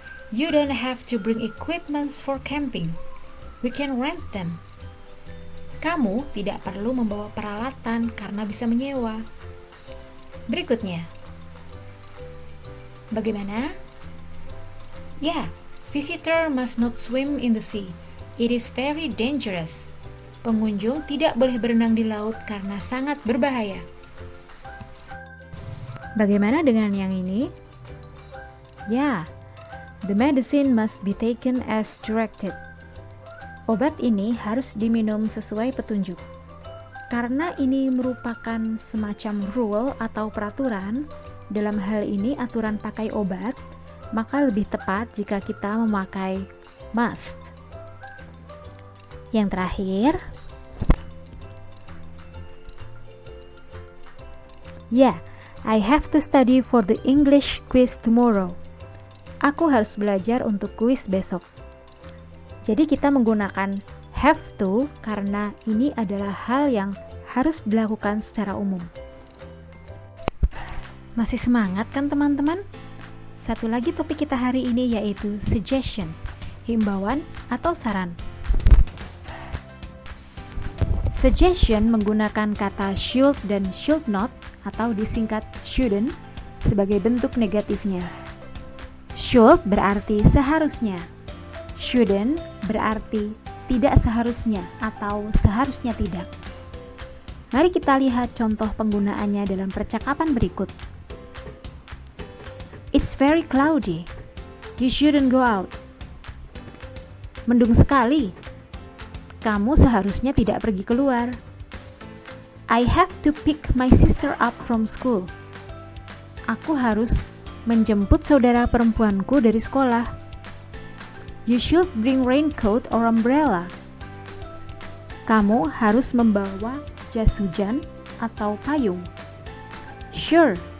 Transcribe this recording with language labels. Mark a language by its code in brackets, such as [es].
[en] You don't have to bring equipments for camping. We can rent them. [id] Kamu tidak perlu membawa peralatan karena bisa menyewa. Berikutnya. Bagaimana? [en] Ya, visitor must not swim in the sea. It is very dangerous. [id] Pengunjung tidak boleh berenang di laut karena sangat berbahaya. Bagaimana dengan yang ini? [en] Ya, the medicine must be taken as directed. [id] Obat ini harus diminum sesuai petunjuk. Karena ini merupakan semacam rule atau peraturan, dalam hal ini aturan pakai obat, maka lebih tepat jika kita memakai must. Yang terakhir, ya, [en] I have to study for the English quiz tomorrow. [id] Aku harus belajar untuk kuis besok. Jadi kita menggunakan have to karena ini adalah hal yang harus dilakukan secara umum. Masih semangat kan teman-teman? Satu lagi topik kita hari ini yaitu suggestion, himbauan atau saran. Suggestion menggunakan kata should dan should not atau disingkat shouldn't sebagai bentuk negatifnya. Should berarti seharusnya. Shouldn't berarti tidak seharusnya atau seharusnya tidak. Mari kita lihat contoh penggunaannya dalam percakapan berikut. [en] It's very cloudy. You shouldn't go out. [id] Mendung sekali. Kamu seharusnya tidak pergi keluar. [en] I have to pick my sister up from school. [id] Aku harus menjemput saudara perempuanku dari sekolah. [en] You should bring raincoat or umbrella. [id] Kamu harus membawa jas hujan atau payung. [en] Sure.